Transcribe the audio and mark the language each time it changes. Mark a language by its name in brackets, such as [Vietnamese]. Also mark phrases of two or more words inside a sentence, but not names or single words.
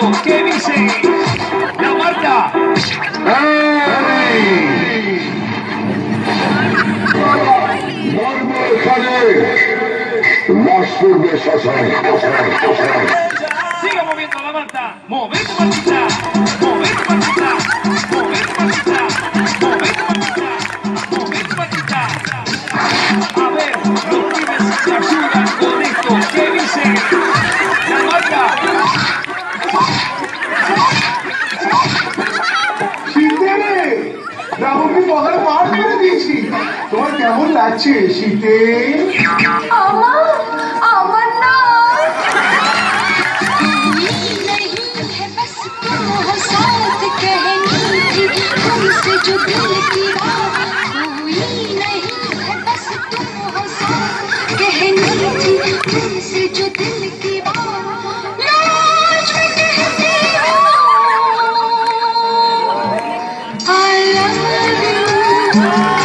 [Spanish] ¿Qué dicen? La Marta. Siga moviendo la manta. Movete, matita. Movete, matita. Movete, matita. Movete, matita. Movete, matita. A ver, los pibes que ayudan con esto. ¿Qué dicen? La Marta. [Bangla] শীতে রে, রাহুলকে পগার পার করে দিয়েছি। তোমার কেমন লাগছে শীতে? আমার না [Hindi] नहीं है बस तुम हो साथ कहनी थी तुमसे जो दिल की बात कोई नहीं है बस तुम हो साथ कहनी थी तुमसे जो दिल की बात लाज में कहती हूँ [English] I love you